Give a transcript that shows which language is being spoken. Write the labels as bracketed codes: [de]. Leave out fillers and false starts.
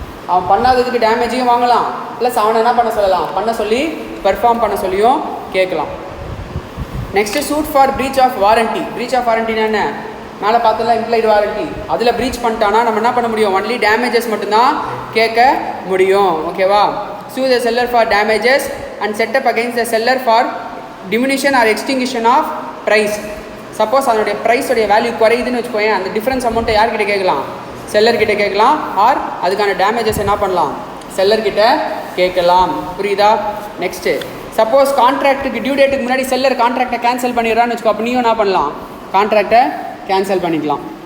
[ta] அவன் பண்ணாததுக்கு டேமேஜையும் வாங்கலாம், ப்ளஸ் அவனை என்ன பண்ண சொல்லலாம், பண்ண சொல்லி பெர்ஃபார்ம் பண்ண சொல்லியும் கேட்கலாம். Next suit for preach of warranty. Preach of வாரண்டினா என்ன, மேலே பார்த்தலாம் இம்ப்ளைடு வாரண்ட்டி, அதில் ப்ரீச் பண்ணிட்டானா நம்ம என்ன பண்ண முடியும், ஒன்லி டேமேஜஸ் மட்டும்தான் கேட்க முடியும். ஓகேவா? [en] sue the seller for damages and set up against the seller for diminution or extinction of price. [ta] Suppose அதனுடைய ப்ரைஸோடைய வேல்யூ குறையுதுன்னு வச்சுக்கோங்க, அந்த டிஃப்ரென்ஸ் அமௌண்ட்டை யார்கிட்ட கேட்கலாம், செல்லர்கிட்ட கேட்கலாம். ஆர் அதுக்கான டேமேஜஸ் என்ன பண்ணலாம், செல்லர்கிட்ட கேட்கலாம். புரியுதா? நெக்ஸ்ட்டு சப்போஸ் கான்ட்ராக்ட்டுக்கு டியூ டேட்டுக்கு முன்னாடி செல்லர் கான்ட்ராக்டை கேன்சல் பண்ணிடுறான்னு வச்சுக்கோ, அப்போ நீயும் என்ன பண்ணலாம், கான்ட்ராக்டை கேன்சல் பண்ணிக்கலாம்.